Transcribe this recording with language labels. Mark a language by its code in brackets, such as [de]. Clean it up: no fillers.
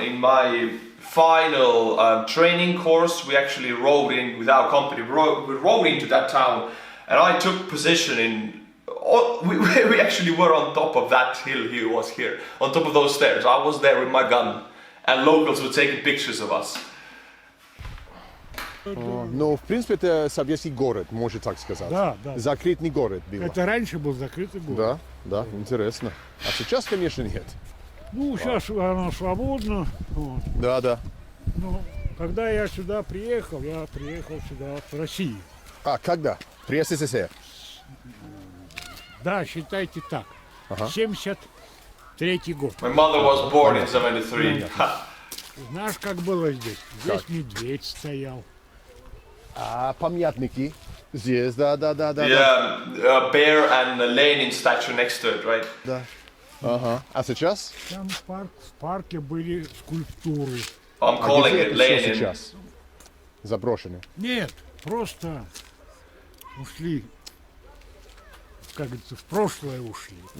[en] In my final training course we actually rode in with our company, we rode into that town, and I took position in, we actually were on top of that hill he was here, on top of those stairs. I was there with my gun, and locals were taking pictures of us. [ru] Но, в принципе, это советский город, можно так сказать. Да, да. Закрытый город был. Это раньше был закрытый город. Да, интересно. А сейчас, конечно, нет. Ну, сейчас оно свободно. Вот. Да. Но когда я сюда приехал, сюда в России. А, когда? При СССР? Да, считайте так. 73-й год. [en] My mother was born in 73. [ru] Знаешь, как было здесь? Здесь медведь стоял. А, памятники здесь, да. [en] Yeah, a bear and a Lenin statue next to it, right? [ru] Да. Ага. А сейчас? Там в парке были скульптуры. [en] I'm [ru] А [en] calling [ru] где [en] it [ru] это всё [en] Lenin. [ru] сейчас? Заброшено. Нет, просто ушли, как говорится, в прошлое ушли.